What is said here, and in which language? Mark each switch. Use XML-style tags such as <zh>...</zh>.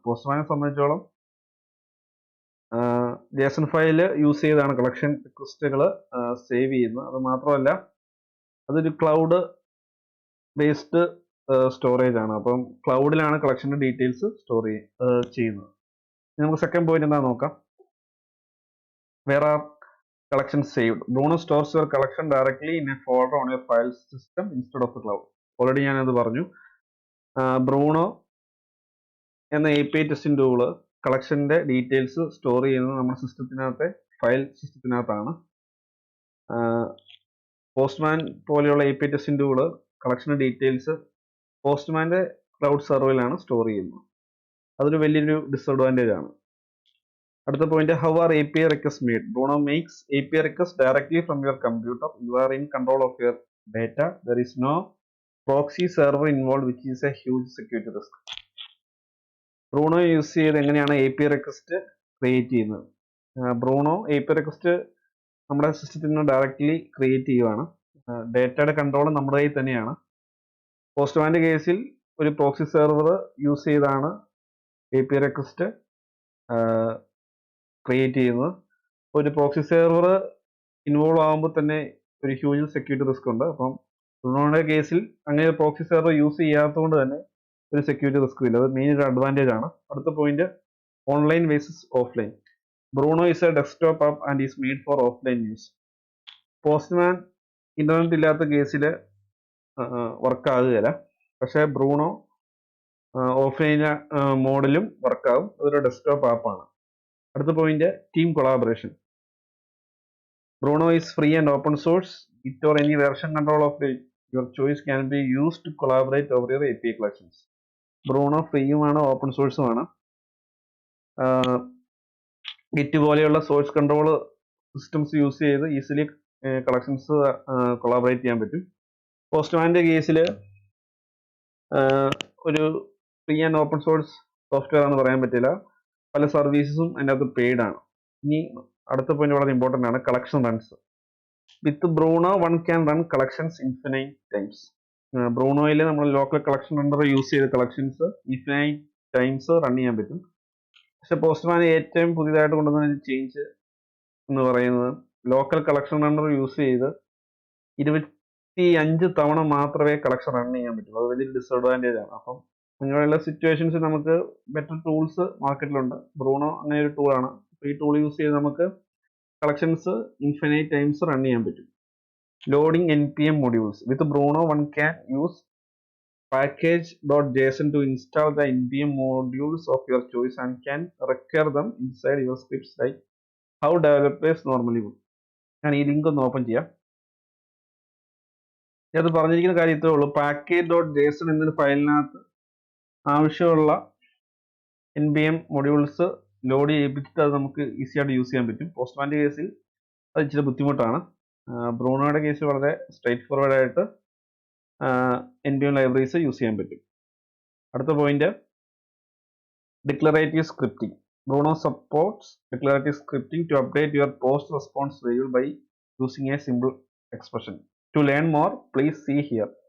<ml>പോസ്റ്റ്മാനെ സംബന്ധിച്ചോളം JSON file use ചെയ്താണ് collection റിക്വസ്റ്റുകൾ save ചെയ്യുന്നത്. അത് മാത്രമല്ല, അതൊരു ക്ലൗഡ് ബേസ്ഡ് സ്റ്റോറേജ് ആണ്. അപ്പം ക്ലൗഡിലാണ് കളക്ഷൻ്റെ ഡീറ്റെയിൽസ് സ്റ്റോർ ചെയ്യുന്നത്. നമുക്ക് സെക്കൻഡ് പോയിന്റ് എന്താ നോക്കാം.</ml> <en>Where are collections saved? Bruno stores your collection directly in a folder on your file system instead of the cloud.</en> <ml>Already ഞാനത് പറഞ്ഞു. ബ്രൂണോ എന്ന API testing tool കളക്ഷൻ്റെ details store ചെയ്യുന്നത് നമ്മുടെ സിസ്റ്റത്തിനകത്തെ file സിസ്റ്റത്തിനകത്താണ്. Postman പോലെയുള്ള API testing tool കളക്ഷൻ്റെ details പോസ്റ്റ്മാൻ്റെ cloud സെർവറിലാണ് store ചെയ്യുന്നത്. അതൊരു വലിയൊരു disadvantage ആണ്. അടുത്ത point,</ml> <en>How are API requests made? Bruno makes API requests directly from your computer. You are in control of your data. There is no proxy server involved, which is a huge security risk.</en> <ml>Bruno use ചെയ്ത് എങ്ങനെയാണ് API request create ചെയ്യുന്നത്? Bruno API request നമ്മുടെ സിസ്റ്റത്തിൽ നിന്ന് directly create ചെയ്യുവാണ്. ഡേറ്റയുടെ control നമ്മുടെ കയ്യിൽ തന്നെയാണ്. പോസ്റ്റ്മാൻ്റെ കേസിൽ ഒരു പ്രോക്സി സെർവർ യൂസ് ചെയ്താണ് API റിക്വസ്റ്റ് ക്രിയേറ്റ് ചെയ്യുന്നത്. ഒരു പ്രോക്സി സെർവർ ഇൻവോൾവ് ആകുമ്പോൾ തന്നെ ഒരു ഹ്യൂജ് സെക്യൂരിറ്റി റിസ്ക് ഉണ്ട്. അപ്പം ബ്രൂണോയുടെ കേസിൽ അങ്ങനെ പ്രോക്സി സെർവർ യൂസ് ചെയ്യാത്തതുകൊണ്ട് തന്നെ ഒരു സെക്യൂരിറ്റി റിസ്ക് ഇല്ല. അത് മെയിൻ ഒരു അഡ്വാൻറ്റേജ് ആണ്. അടുത്ത point, online versus offline.</ml> <en>Bruno is a desktop app and is made for offline use.</en> <ml>Postman internet ഇല്ലാത്ത കേസിൽ വർക്ക് ആകുകയില്ല. പക്ഷേ ബ്രൂണോ ഓഫ്ലൈൻ മോഡിലും വർക്കാവും. അതൊരു ഡെസ്ക്ടോപ്പ് ആപ്പാണ്. അടുത്ത point, team collaboration.</ml> <en>Bruno is free and open source. Git or any version control of your choice can be used to collaborate over your API collections.</en> <ml>Bruno ഫ്രീയുമാണ്, open സോഴ്സുമാണ്. Git പോലെയുള്ള source control systems use ചെയ്ത് easily collections collaborate ചെയ്യാൻ പറ്റും. പോസ്റ്റ്മാൻ്റെ കേസിൽ ഒരു free and open source software ആണെന്ന് പറയാൻ പറ്റില്ല. പല സർവീസസും അതിൻ്റെ അകത്ത് പെയ്ഡ് ആണ്. ഇനി അടുത്ത പോയിന്റ് വളരെ ഇമ്പോർട്ടൻ്റ് ആണ്, collection runs.</ml> <en>With Bruno one can run collections infinite times.</en> <ml>ബ്രൂണോയിൽ നമ്മൾ ലോക്കൽ കളക്ഷൻ റണ്ണർ യൂസ് ചെയ്ത് കളക്ഷൻസ് ഇൻഫിനൈറ്റ് ടൈംസ് റൺ ചെയ്യാൻ പറ്റും. പക്ഷെ പോസ്റ്റ്മാൻ ഏറ്റവും പുതിയതായിട്ട് കൊണ്ടുവന്ന ചേഞ്ച് എന്ന് പറയുന്നത് ലോക്കൽ കളക്ഷൻ റണ്ണർ യൂസ് ചെയ്ത് 25 തവണ മാത്രമേ കളക്ഷൻ റൺ ചെയ്യാൻ പറ്റുള്ളൂ. അത് വലിയൊരു ഡിസഡ്വാൻറ്റേജ് ആണ്. അപ്പം അങ്ങനെയുള്ള സിറ്റുവേഷൻസിൽ നമുക്ക് ബെറ്റർ ടൂൾസ് മാർക്കറ്റിലുണ്ട്. ബ്രൂണോ അങ്ങനെ ഒരു ടൂളാണ്. ഈ ടൂൾ യൂസ് ചെയ്ത് നമുക്ക് കളക്ഷൻസ് ഇൻഫിനൈറ്റ് ടൈംസ് റൺ ചെയ്യാൻ പറ്റും.</ml> <en>Loading NPM modules. With Bruno, one can use package.json to install the NPM modules of your choice and can recur them inside your scripts like how developers normally would.</en> <ml>ഞാൻ ഈ link ഒന്ന് open ചെയ്യാം. അത് പറഞ്ഞിരിക്കുന്ന കാര്യം ഇത്രേ ഉള്ളൂ. package.json എന്നൊരു ഫയലിനകത്ത് ആവശ്യമുള്ള NPM modules ലോഡ് ചെയ്യിപ്പിച്ചിട്ട് അത് നമുക്ക് ഈസി ആയിട്ട് യൂസ് ചെയ്യാൻ പറ്റും. പോസ്റ്റ്മാൻ്റെ കേസിൽ അത് ഇച്ചിരി ബുദ്ധിമുട്ടാണ്. ബ്രൂണോയുടെ കേസിൽ വളരെ സ്ട്രൈറ്റ് ഫോർവേഡ് ആയിട്ട് NPM ലൈബ്രറീസ് യൂസ് ചെയ്യാൻ പറ്റും. അടുത്ത point, declarative scripting.</ml> <en>Bruno supports declarative scripting to update your post response variable by using a simple expression. To learn more, please see here.</en>